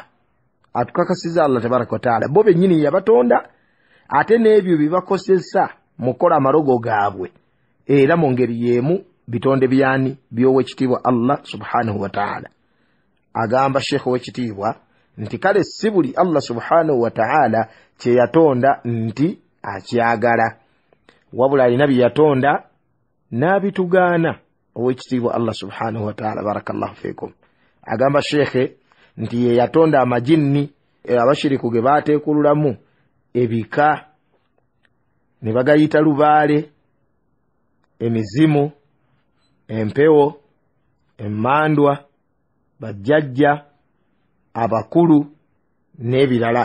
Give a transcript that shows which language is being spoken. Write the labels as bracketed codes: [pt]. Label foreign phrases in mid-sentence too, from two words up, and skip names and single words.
[lg] Atukakasiza Allah [ar] تبارك وتعالى [lg] bo bennyini yabatonda, ate n'ebyo bibakozesa mukola amalogo gaabwe era mu ngeri y'emu bitonde byani by'owekitiibwa Allah [ar] سبحانه وتعالى. [lg] Agamba Sheikh w'ekitiibwa nti kale si buli Allah [ar] سبحانه وتعالى [lg] kye yatonda nti akyagala, wabula alina bye yatonda n'abitugaana. Owekitiibwa Allah [ar] سبحانه وتعالى, بارك الله فيكم. [lg] Agamba Sheikh nti ye yatonda amajinni abashiriku ge baateekululamu ebika ne bagayita lubaale, emizimu, empewo, emmandwa, bajjajja, abakulu n'ebirala.